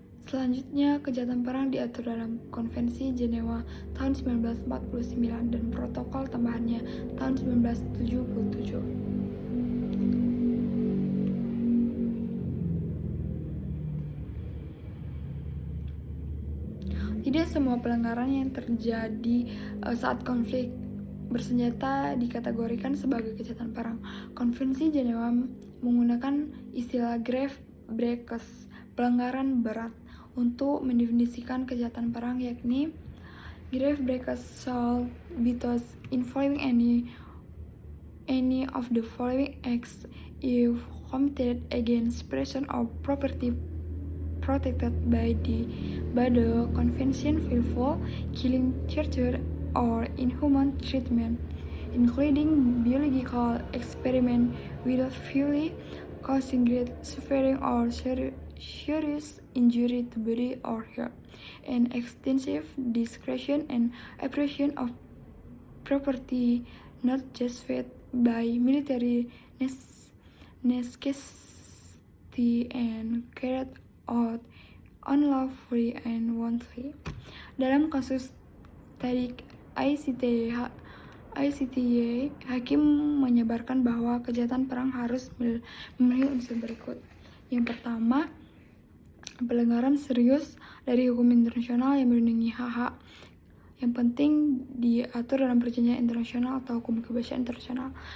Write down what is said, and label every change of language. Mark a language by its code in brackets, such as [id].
[id] Selanjutnya, kejahatan perang diatur dalam Konvensi Jenewa tahun 1949 dan protokol tambahannya tahun 1977. Tidak semua pelanggaran yang terjadi saat konflik bersenjata dikategorikan sebagai kejahatan perang. Konvensi Jenewa menggunakan istilah grave breaches, pelanggaran berat, untuk mendefinisikan kejahatan perang, yakni [en] grave breaches shall be those involving any of the following acts if committed against person or property protected by the convention: willful killing, torture, or inhuman treatment, including biological experiment, willfully causing great suffering or serious injury to body or health, and extensive desecration and oppression of property not justified by military necessity and carried out unlawfully and wantonly. [id] Dalam kasus tadi ICTY, hakim menyebarkan bahwa kejahatan perang harus memenuhi unsur berikut. Yang pertama, pelanggaran serius dari hukum internasional yang melindungi hak-hak yang penting diatur dalam perjanjian internasional atau hukum kebiasaan internasional.